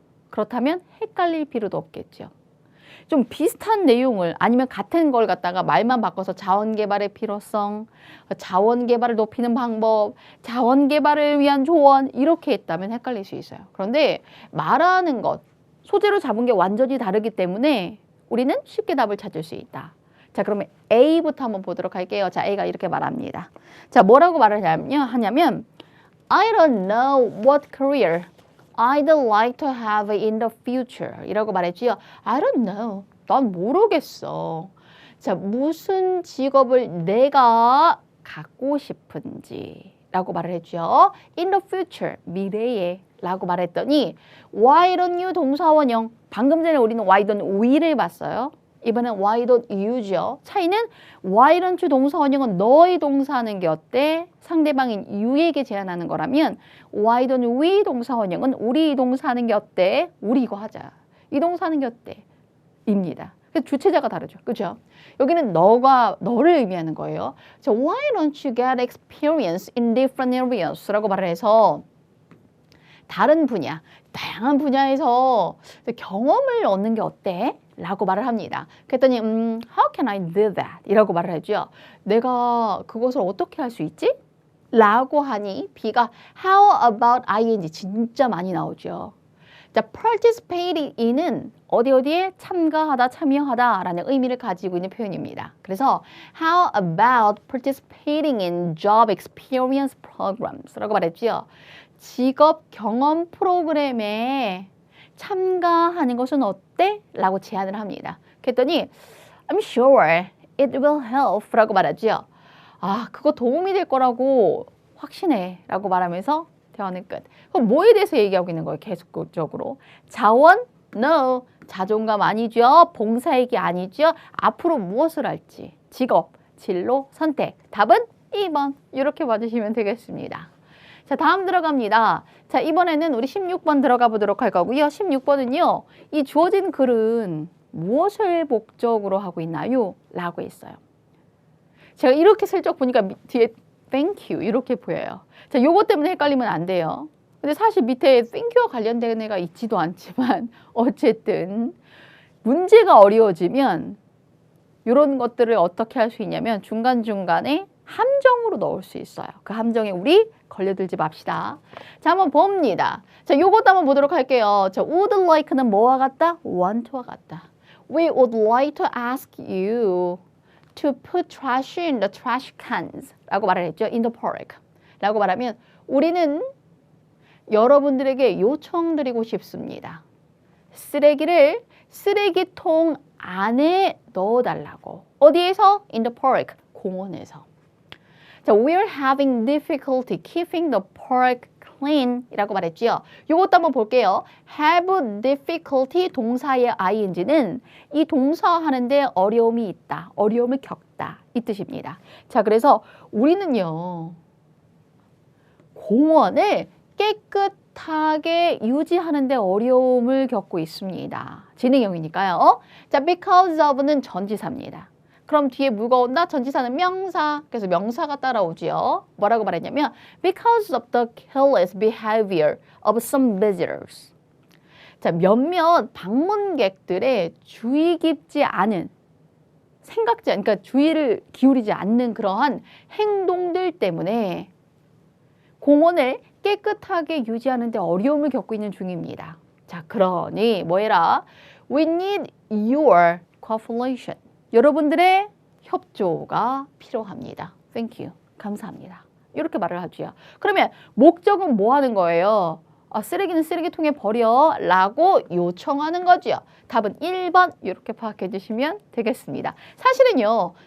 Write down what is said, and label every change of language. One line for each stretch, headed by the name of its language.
Korean: 그렇다면 헷갈릴 필요도 없겠죠. 좀 비슷한 내용을 아니면 같은 걸 갖다가 말만 바꿔서 자원개발의 필요성, 자원개발을 높이는 방법, 자원개발을 위한 조언 이렇게 했다면 헷갈릴 수 있어요. 그런데 말하는 것, 소재로 잡은 게 완전히 다르기 때문에 우리는 쉽게 답을 찾을 수 있다. 자, 그러면 A부터 한번 보도록 할게요. 자, A가 이렇게 말합니다. 자, 뭐라고 말을 하냐면
English: I don't know what career I'd like to have in the future 이라고 말했지요. I don't know.
Korean: 난 모르겠어. 자, 무슨 직업을 내가 갖고 싶은지 라고 말을 했죠.
English: In the future,
Korean: 미래에 라고 말했더니
English: Why don't you 동사원형.
Korean: 방금 전에 우리는
English: Why don't we
Korean: 를 봤어요. 이번엔
English: why don't you
Korean: 죠. 차이는
English: why don't you
Korean: 동사원형은 너의 동사하는 게 어때? 상대방인 you에게 제안하는 거라면
English: why don't we
Korean: 동사원형은 우리 동사하는 게 어때? 우리 이거 하자. 이 동사하는 게 어때? 입니다. 그래서 주체자가 다르죠. 그죠? 여기는 너를 의미하는 거예요.
English: 자, why don't you get experience in different areas?
Korean: 라고 말을 해서 다른 분야, 다양한 분야에서 경험을 얻는 게 어때? 라고 말을 합니다. 그랬더니
English: How can I do that?
Korean: 이라고 말을 하죠. 내가 그것을 어떻게 할 수 있지? 라고 하니 B가
English: How about ing?
Korean: 진짜 많이 나오죠. 자, participating in은 어디에 참가하다, 참여하다 라는 의미를 가지고 있는 표현입니다.
English: 그래서 How about participating in job experience programs?
Korean: 라고 말했죠. 직업 경험 프로그램에 참가하는 것은 어때? 라고 제안을 합니다. 그랬더니
English: I'm sure it will help
Korean: 라고 말하죠. 아, 그거 도움이 될 거라고 확신해 라고 말하면서 대화는 끝. 그럼 뭐에 대해서 얘기하고 있는 거예요? 계속적으로. 자원? No. 자존감 아니죠. 봉사얘기 아니죠. 앞으로 무엇을 할지. 직업, 진로, 선택. 답은 2번. 이렇게 봐주시면 되겠습니다. 자, 다음 들어갑니다. 자, 이번에는 우리 16번 들어가 보도록 할 거고요. 16번은요. 이 주어진 글은 무엇을 목적으로 하고 있나요? 라고 했어요. 제가 이렇게 슬쩍 보니까 뒤에 thank you 이렇게 보여요. 자, 요거 때문에 헷갈리면 안 돼요. 근데 사실 밑에 thank you와 관련된 애가 있지도 않지만 어쨌든 문제가 어려워지면 이런 것들을 어떻게 할 수 있냐면 중간중간에 함정으로 넣을 수 있어요. 그 함정에 우리 걸려들지 맙시다. 자, 한번 봅니다. 자, 요것도 한번 보도록 할게요. 자, would like는 뭐와 같다? want와 같다.
English: We would like to ask you to put trash in the trash cans 라고 말을 했죠. in the park
Korean: 라고 말하면 우리는 여러분들에게 요청드리고 싶습니다. 쓰레기를 쓰레기통 안에 넣어달라고. 어디에서?
English: in the park,
Korean: 공원에서. 자,
English: we're having difficulty keeping the park clean
Korean: 이라고 말했죠. 이것도 한번 볼게요. have difficulty 동사의 ing는 이 동사 하는데 어려움이 있다. 어려움을 겪다. 이 뜻입니다. 자, 그래서 우리는요. 공원을 깨끗하게 유지하는데 어려움을 겪고 있습니다. 진행형이니까요. 자, because of는 전치사입니다. 그럼 뒤에 뭐가 온다? 전치사는 명사. 그래서 명사가 따라오지요. 뭐라고 말했냐면
English: because of the careless behavior of some visitors.
Korean: 자, 몇몇 방문객들의 주의 깊지 않은 그러니까 주의를 기울이지 않는 그러한 행동들 때문에 공원을 깨끗하게 유지하는 데 어려움을 겪고 있는 중입니다. 자, 그러니 뭐해라?
English: We need your cooperation.
Korean: 여러분들의 협조가 필요합니다.
English: Thank you.
Korean: 감사합니다. 이렇게 말을 하죠. 그러면 목적은 뭐 하는 거예요? 쓰레기는 쓰레기통에 버려 라고 요청하는 거죠. 답은 1번 이렇게 파악해 주시면 되겠습니다. 사실은요.